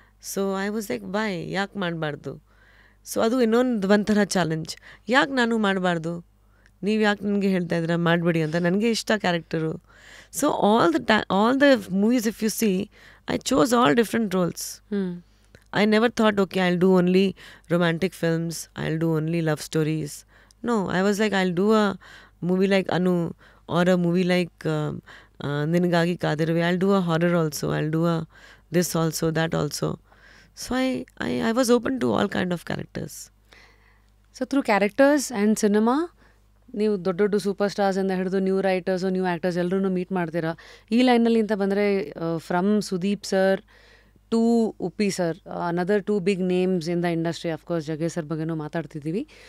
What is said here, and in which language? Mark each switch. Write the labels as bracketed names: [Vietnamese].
[English] so I was like why, [Kannada] ಯಾಕೆ ಮಾಡಬಾರ್ದು? So ಅದು ಒಂಥರ ಚಾಲೆಂಜ್. ಯಾಕೆ ನಾನು ಮಾಡಬಾರ್ದು? ನೀವು ಯಾಕೆ ನನಗೆ ಹೇಳ್ತಾ ಇದ್ದೀರಾ ಮಾಡಬೇಡಿ ಅಂತ? ನನಗೆ ಇಷ್ಟ character. [English] So all the movies if you see, I chose all different roles. I never thought, okay, I'll do only romantic films, I'll do only love stories. No, I was like, I'll do a movie like Anu or a movie like Ninigagi Kadirve. I'll do a horror also, I'll do a this also, that also. So I was open to all kind of characters. So through characters and cinema, [Kannada] ನೀವು ದೊಡ್ಡ super stars ಅಂತ ಹಿಡಿದು new writers, new actors ಎಲ್ಲರೂ meet ಮಾಡ್ತೀರಾ. ಈ ಲೈನಲ್ಲಿ ಅಂತ ಬಂದರೆ [English] From Sudeep sir to Uppi sir, another 2 big names in the industry. Of course Jaggesh sir [Kannada] ಬಗ್ಗೆನೂ ಮಾತಾಡ್ತಿದ್ದೀವಿ.